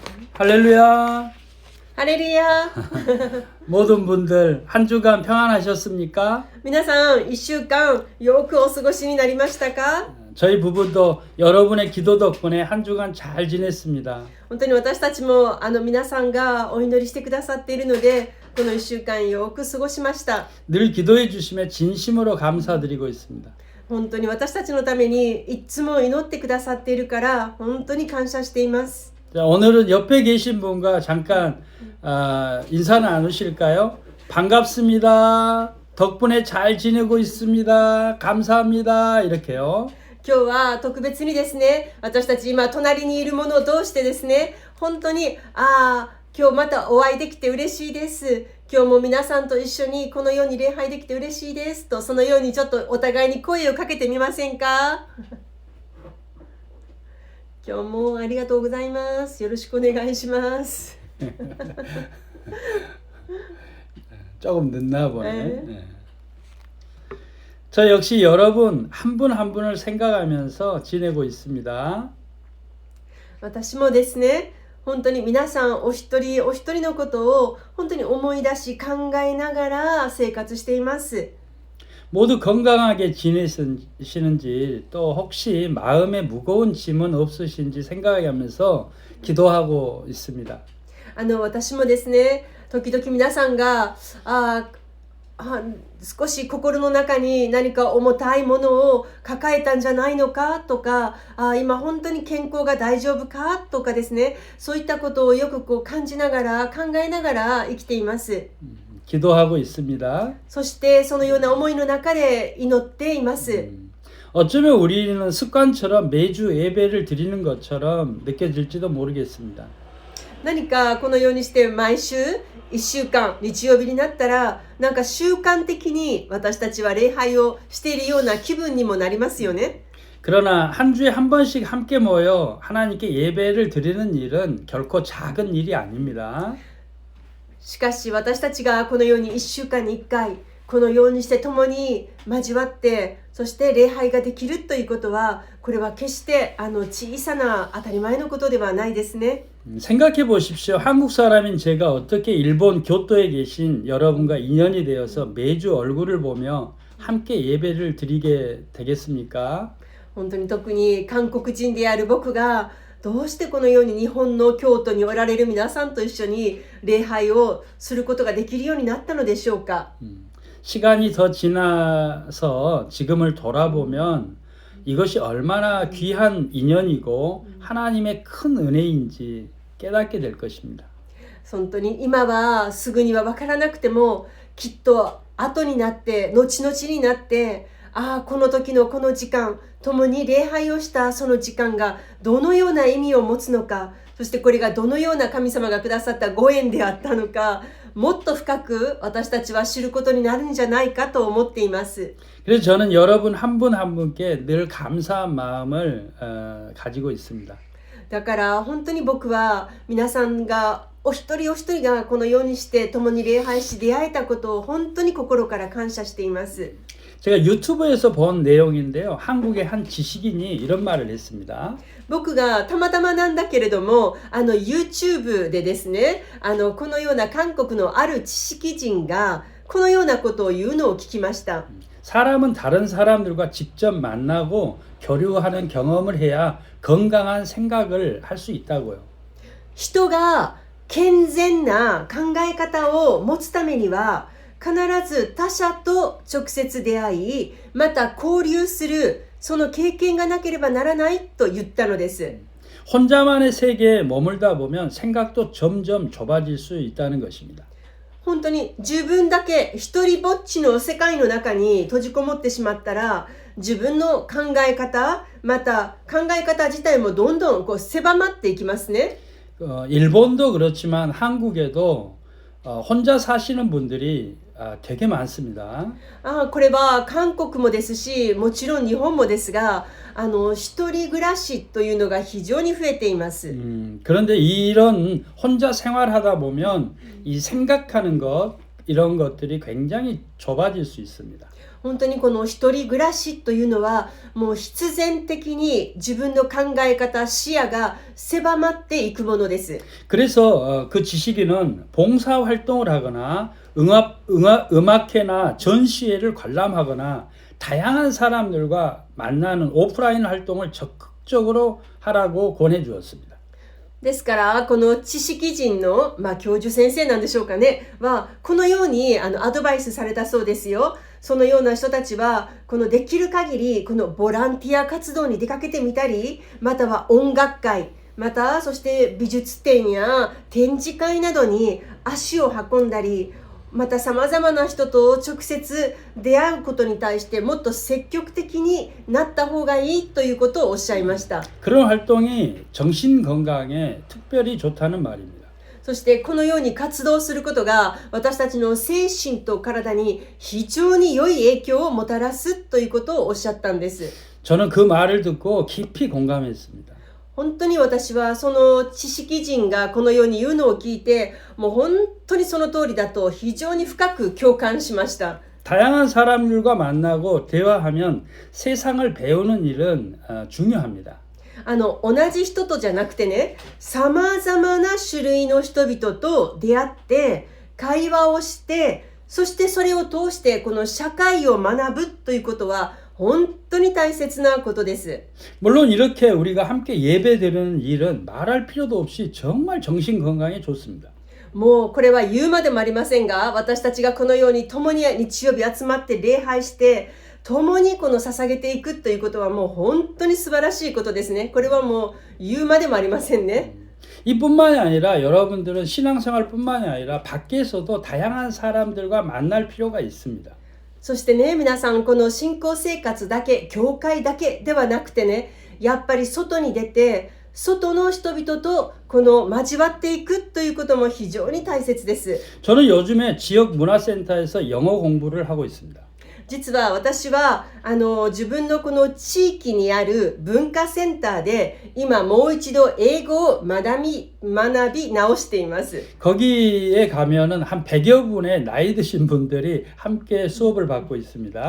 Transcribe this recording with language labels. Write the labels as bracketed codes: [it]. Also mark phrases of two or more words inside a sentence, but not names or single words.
[ko] 할렐루야. 할렐루야. 모든 분들 한 주간 평안하셨습니까? [ja] 皆さん、1週間よくお過ごしになりましたか？ [ko] 저희 부부도 여러분의 기도 덕분에 한 주간 잘 지냈습니다. [ja] 本当に私たちも皆さんがお祈りしてくださっているので、この1週間よく過ごしました。 [ko] 늘 기도해 주심에 진심으로 감사드리고 있습니다. [ja] 本当に私たちのためにいつも祈ってくださっているから本当に感謝しています。 [ko] 자, 오늘은 옆에 계신 분과 잠깐 인사 나누실까요? 반갑습니다. 덕분에 잘 지내고 있습니다. 감사합니다. 이렇게요. [ja] 今日は特別にですね、私たち今隣にいる者同士でですね、本当に今日またお会いできて嬉しいです。今日も皆さんと一緒にこのように礼拝できて嬉しいですと、そのようにちょっとお互いに声をかけてみませんか？今日もありがとうございます。よろしくお願いします。 [ko] 조금 늦나 보네. 네. 저 역시 여러분 한 분 한 분을 생각하면서 지내고 있습니다. [ja] 私もですね、本当に皆さんお一人お一人のことを本当に思い出し考えながら生活しています。 [ko] 모두 건강하게 지내시는지 또 혹시 마음에 무거운 짐은 없으신지 생각하면서 기도하고 있습니다. [ja] 私もですね、時々皆さんが少し心の中に何か重たいものを抱えたんじゃないのかとか、今本当に健康が大丈夫かとかですね、そういったことをよく感じながら考えながら生きています。 [ko] 기도하고 있습니다. [ja] そしてそのような思いの中で祈っています。 [ko] 어쩌면 우리는 습관처럼 매주 예배를 드리는 것처럼 느껴질지도 모르겠습니다. [ja] 何かこのようにして毎週1週間日曜日になったらなんか習慣的に私たちは礼拝をしているような気分にもなりますよね。 [ko] 그러나 한 주에 한 번씩 함께 모여 하나님께 예배를 드리는 일은 결코 작은 일이 아닙니다. [ja] しかし私たちがこのように1週間に1回このようにして共に交わってそして礼拝ができるということはこれは決して小さな当たり前のことではないですね。 [ko] 생각해 보십시오. 한국 사람인 제가 어떻게 일본 교토에 계신 여러분과 인연이 되어서 매주 얼굴을 보며 함께 예배를 드리게 되겠습니까? [ja] 本当に特に韓国人である僕がどうしてこのように日本の京都におられる皆さんと一緒に礼拝をすることができるようになったのでしょうか。 [ko] 시간이 더 지나서 지금을 돌아보면 이것이 얼마나 귀한 인연이고 하나님의 큰 은혜인지 깨닫게 될 것입니다. [ja] 本当に今はすぐには分からなくてもきっと後になって後々になってこの時のこの時間共に礼拝をしたその時間がどのような意味を持つのか、そしてこれがどのような神様がくださったご縁であったのか、もっと深く私たちは知ることになるんじゃないかと思っています。 [ko] 그래서 저는 여러분 한 분 한 분께 늘 감사한 마음을 가지고 있습니다. [ja] だから本当に僕は皆さんがお一人お一人がこのようにして共に礼拝し出会えたことを本当に心から感謝しています。 [ko] 제가 유튜브에서 본 내용인데요. 한국의 한 지식인이 이런 말을 했습니다. [ja] 僕がたまたまなんだけれどもYouTube でですねこのような韓国のある知識人がこのようなことを言うのを聞きました。 [ko] 사람은 다른 사람들과 직접 만나고 교류하는 경험을 해야 건강한 생각을 할 수 있다고요. [ja] 人が健全な考え方を持つためには必ず他者と直接出会い、また交流するその経験がなければならないと言ったのです。 [ko] 혼자만의 세계에 머물다 보면 생각도 점점 좁아질 수 있다는 것입니다. [ja] 本当に自分だけ一人ぼっちの世界の中に閉じこもってしまったら自分の考え方また考え方自体もどんどん狭まっていきますね。 [ko] 일본도 그렇지만 한국에도 혼자 사시는 분들이 되게 많습니다. [ja] これは韓国もですしもちろん日本もですが一人暮らしというのが非常に増えています。 [ko] 그런데 이런 혼자 생활하다 보면 이 생각하는 것 이런 것들이 굉장히 좁아질 수 있습니다. [ja] 本当にこの一人暮らしというのはもう必然的に自分の考え方視野が狭まっていくものです。 [ko] 그래서 그 지식인은 봉사 활동을 하거나 음악회나 전시회를 관람하거나 다양한 사람들과 만나는 오프라인 활동을 적극적으로 하라고 권해 주었습니다. [ja] ですからこの知識人の、教授先生なんでしょうかねはこのようにアドバイスされたそうですよ。そのような人たちはこのできる限りこのボランティア活動に出かけてみたり、または音楽会、またそして美術展や展示会などに足を運んだり、また様々な人と直接出会うことに対してもっと積極的になった方がいいということをおっしゃいました。 [ko] 그런 활동이 정신 건강에 특별히 좋다는 말입니다. [ja] そしてこのように活動することが私たちの精神と体に非常に良い影響をもたらすということをおっしゃったんです。 [ko] 저는 그 말을 듣고 깊이 공감했습니다. [ja] 本当に私はその知識人がこのように言うのを聞いてもう本当にその通りだと非常に深く共感しました。 [ko] 다양한 사람들과 만나고 대화하면 세상을 배우는 일은 중요합니다. [ja] 同じ人とじゃなくてね、様々な種類の人々と出会って会話をして、そしてそれを通してこの社会を学ぶということは本当に大切なことです。 [ko] 물론 이렇게 우리가 함께 예배드리는 일은 말할 필요도 없이 정말 정신 건강에 좋습니다. [ja] もうこれは言うまでもありませんが、私たちがこのように共に日曜日集まって礼拝して共にこの捧げていくということはもう本当に素晴らしいことですね。これはもう言うまでもありませんね。 [ko] 이뿐만이 아니라 여러분들은 신앙생활뿐만이 아니라 밖에서도 다양한 사람들과 만날 필요가 있습니다. [ja] そしてね、皆さんこの信仰生活だけ、教会だけではなくてね、やっぱり外に出て外の人々とこの交わっていくということも非常に大切です。 [ko] 저는 요즘에 지역 문화센터에서 영어 공부를 하고 있습니다. [ja] 実は私は自分のこの地域にある文化センターで今もう一度英語を学び直しています。 [ko] 거기에 가면은 한 100여 분의 나이 드신 분들이 함께 수업을 받고 있습니다.